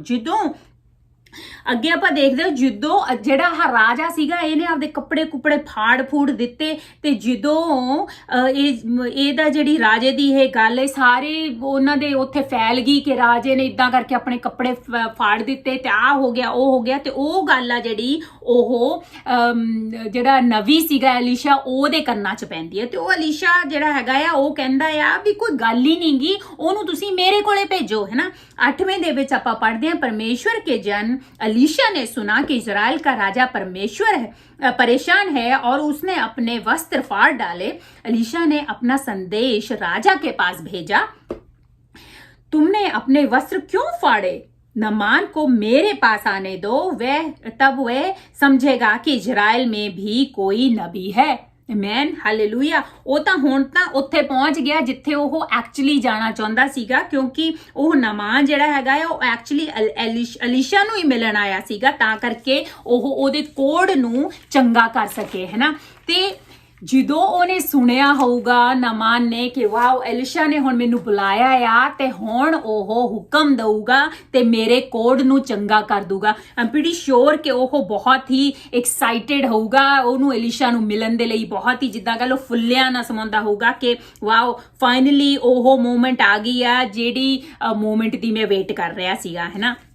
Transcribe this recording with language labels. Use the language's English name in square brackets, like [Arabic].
[Punjabi] ਜਦੋਂ ਅੱਗੇ ਆਪਾਂ ਦੇਖਦੇ ਹਾਂ, ਜਦੋਂ ਜਿਹੜਾ ਰਾਜਾ ਸੀਗਾ ਇਹਨੇ ਆਪਦੇ ਕੱਪੜੇ ਕੁਪੜੇ ਫਾੜ ਦਿੱਤੇ ਤੇ ਜਦੋਂ ਇਹਦਾ ਜਿਹੜੀ ਰਾਜੇ ਦੀ ਇਹ ਗੱਲ ਸਾਰੇ ਉਹਨਾਂ ਦੇ ਉੱਥੇ ਫੈਲ ਗਈ ਕਿ ਰਾਜੇ ਨੇ ਇਦਾਂ ਕਰਕੇ ਆਪਣੇ ਕੱਪੜੇ ਫਾੜ ਦਿੱਤੇ ਤੇ ਆਹ ਹੋ ਗਿਆ, ਉਹ ਹੋ ਗਿਆ। ਤੇ ਉਹ ਗੱਲ ਆ ਜਿਹੜੀ ਉਹ ਜਿਹੜਾ ਨਵੀ ਸੀਗਾ ਅਲੀਸ਼ਾ, ਉਹਦੇ ਕੰਨਾਂ 'ਚ ਪੈਂਦੀ ਹੈ। ਤੇ ਉਹ ਅਲੀਸ਼ਾ ਜਿਹੜਾ ਹੈਗਾ ਆ ਉਹ ਕਹਿੰਦਾ ਆ ਵੀ ਕੋਈ ਗੱਲ ਹੀ ਨਹੀਂ ਗੀ, ਉਹਨੂੰ ਤੁਸੀਂ ਮੇਰੇ ਕੋਲੇ ਭੇਜੋ, ਹੈ ਨਾ। 8ਵੇਂ ਦੇ ਵਿੱਚ ਆਪਾਂ ਪੜ੍ਹਦੇ ਹਾਂ, [Hindi] परमेश्वर के जन अलीशा ने सुना कि इजराइल का राजा परेशान है और उसने अपने वस्त्र फाड़ डाले। अलीशा ने अपना संदेश राजा के पास भेजा, तुमने अपने वस्त्र क्यों फाड़े? नामान को मेरे पास आने दो, तब वह समझेगा कि इजराइल में भी कोई नबी है। [Punjabi] Amen hallelujah. ਉਹ ਤਾਂ ਹੁਣ ਤਾਂ ਉੱਥੇ ਪਹੁੰਚ ਗਿਆ ਜਿੱਥੇ ਉਹ ਐਕਚੁਅਲੀ ਜਾਣਾ ਚਾਹੁੰਦਾ ਸੀਗਾ, ਕਿਉਂਕਿ ਉਹ ਨਾਮਾਨ ਜਿਹੜਾ ਹੈਗਾ ਆ ਉਹ ਐਕਚੁਅਲੀ ਅਲੀਸ਼ਾ ਨੂੰ ਹੀ ਮਿਲਣ ਆਇਆ ਸੀਗਾ, ਤਾਂ ਕਰਕੇ ਉਹ ਉਹਦੇ ਕੋੜ ਨੂੰ ਚੰਗਾ ਕਰ ਸਕੇ, ਹੈ ਨਾ। ਤੇ ਜਦੋਂ ਉਹਨੇ ਸੁਣਿਆ ਹੋਊਗਾ ਨਾਮਾਨ ਨੇ ਕਿ ਵਾਓ ਐਲੀਸ਼ਾ ਨੇ ਹੁਣ ਮੈਨੂੰ ਬੁਲਾਇਆ ਆ ਤੇ ਹੁਣ ਉਹ ਹੁਕਮ ਦਊਗਾ ਤੇ ਮੇਰੇ ਕੋਡ ਨੂੰ ਚੰਗਾ ਕਰ ਦੂਗਾ, [English] I'm pretty sure [Punjabi] ਕਿ ਉਹ ਬਹੁਤ ਹੀ ਐਕਸਾਈਟਿਡ ਹੋਊਗਾ ਉਹਨੂੰ ਐਲੀਸ਼ਾ ਨੂੰ ਮਿਲਣ ਦੇ ਲਈ, ਬਹੁਤ ਹੀ ਜਿੱਦਾਂ ਕਹ ਲਓ ਫੁੱਲਿਆ ਨਾ ਸਮਾਉਂਦਾ ਹੋਊਗਾ ਕਿ ਵਾਓ ਫਾਈਨਲੀ ਉਹ ਮੂਮੈਂਟ ਆ ਗਈ ਆ ਜਿਹੜੀ ਮੂਮੈਂਟ ਦੀ ਮੈਂ ਵੇਟ ਕਰ ਰਿਹਾ ਸੀਗਾ, ਹੈ ਨਾ।